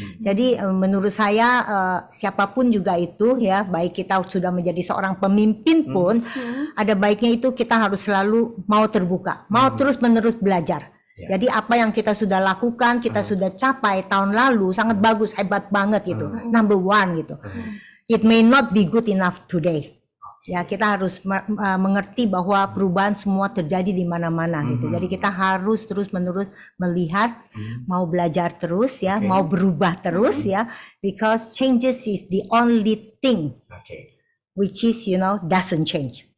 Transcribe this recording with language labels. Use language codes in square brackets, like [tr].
[id] Jadi menurut saya siapapun juga itu ya, baik kita sudah menjadi seorang pemimpin pun ada baiknya itu kita harus selalu mau terbuka, mau terus-menerus belajar. Jadi apa yang kita sudah lakukan, kita sudah capai tahun lalu sangat bagus, hebat banget gitu, number one gitu. [en] It may not be good enough today. [id] Ya, kita harus mengerti bahwa perubahan semua terjadi di mana-mana gitu. Jadi kita harus terus-menerus melihat, mau belajar terus ya, mau berubah terus ya, [en] because changes is the only thing which is doesn't change.